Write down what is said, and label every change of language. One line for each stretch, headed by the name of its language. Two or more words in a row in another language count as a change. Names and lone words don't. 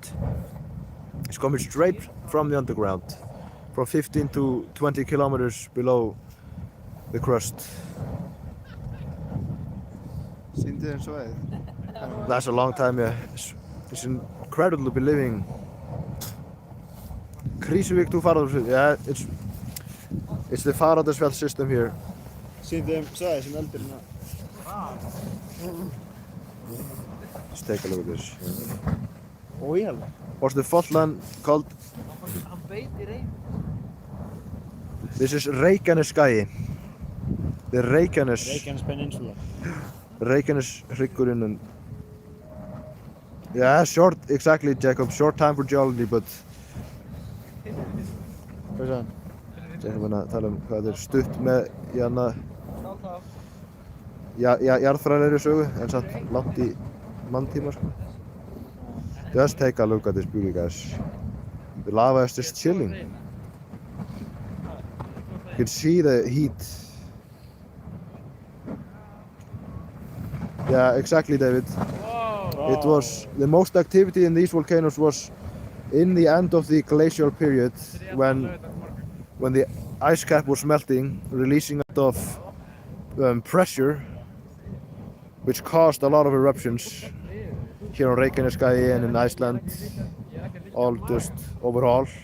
English: It's coming straight from the underground, from 15 to 20 kilometers below the crust. That's a long time, yeah. It's incredible to be living. Krýsuvík to Fagradalsfjall, yeah, it's the Fagradalsfjall system here.
Icelandic: Sýndum svæði sem eldurinn á.
English: Let's take a look at this. Ójálf. What's the fault line called? This is Reykjanesskagi. The Reykjanes Peninsula. Reykjaneshryggurinn and... Yeah, short, exactly, Jacob. Short time for geology, but...
Icelandic: Hvað er það? Jacob að tala hvað þetta stutt með jarðfræðilegri sögu, en samt langt í manntíma, sko.
English: Just take a look at this beauty, guys. The lava is just chilling. can see the heat. Yeah, exactly, David. It was the most activity in these volcanoes was in the end of the glacial period when the ice cap was melting, releasing a lot of pressure, which caused a lot of eruptions here on Reykjaneskai and in Iceland, all just overall.